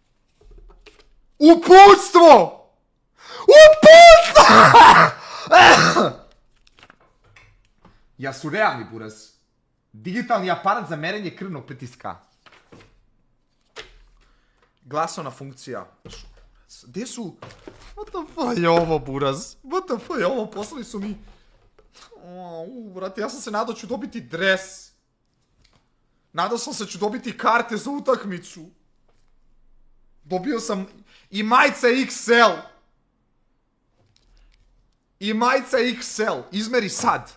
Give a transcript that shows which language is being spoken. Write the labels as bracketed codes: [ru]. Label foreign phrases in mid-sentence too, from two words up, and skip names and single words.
[sr] Uputstvo! Ja su realni, buraz. Digitalni aparat za merenje krvnog pritiska. Glasovna funkcija. Gde su... [en] What the fuck [sr] je ovo, buraz? [en] What the fuck [sr] je ovo? Poslali su mi... brate, ja sam se nadao ću dobiti dres. Nadao sam se ću dobiti karte za utakmicu. Dobio sam i majice XL. Izmeri sad.